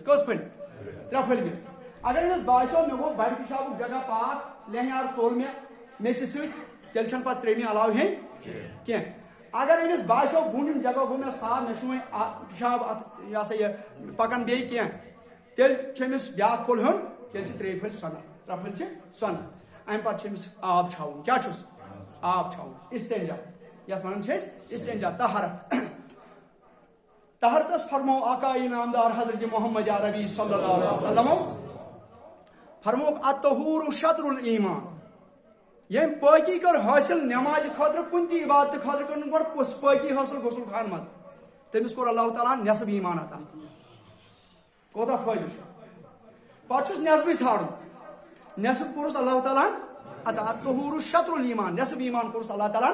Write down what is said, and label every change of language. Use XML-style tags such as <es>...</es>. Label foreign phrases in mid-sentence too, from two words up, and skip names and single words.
<ks>کٔژ پھٔلۍ 3 پھٔلۍ میژ اگر أمِس باسیو مےٚ گوٚو بڑِ پِشابُک جگہ پاک لہنیار ژوٚل مےٚ میژِ سۭتۍ تیٚلہِ چھنہٕ پتہٕ 3مہِ علاوٕ ہیٚنۍ کینٛہہ اگر أمِس باسیو بوٗنِم جگہ گوٚو مےٚ صاف مےٚ چھُ وۄنۍ پِشاب اتھ یہِ ہسا یہِ پکان بیٚیہِ کینٛہہ تیٚلہِ چھُ أمِس بیاکھ پھوٚل ہیوٚن تیٚلہِ چھِ 3 پھٔلۍ سۄنت 3 پھٔلۍ چھِ سۄنت امہِ پتہٕ چھُ أمِس آب چھاوُن کیٛاہ چھُس آب چھاوُن استنجا یتھ ونان چھِ أسۍ استنجا طہارت طہارتس فرمو آقائے نامدار حضرت محمد عربی</ks> <ar>صلی اللہ علیہ وسلم</ar> <ks>فرموک</ks> <ar>الطہور شطر الایمان</ar> <ks>یم پٲکی کر حٲصِل نمازِ خٲطرٕ کُنہِ تہِ عبادتہٕ خٲطرٕ کٔرٕن گۄڈٕ پٲکی حٲصِل غسل خان منٛز تٔمِس کوٚر اللہ تعالیٰ ہن نٮ۪صٕب ایٖمان عطا کوتاہ فٲیدٕ چھُ پتہٕ چھُس نٮ۪صبٕے ژھانڈُن نٮ۪صٕب کوٚرُس اللہ تعالیٰ ہن عطا</ks> <ar>الطہور شطر الایمان</ar> <ks>نٮ۪صٕب ایٖمان کوٚرُس اللہ تعالیٰ</ks>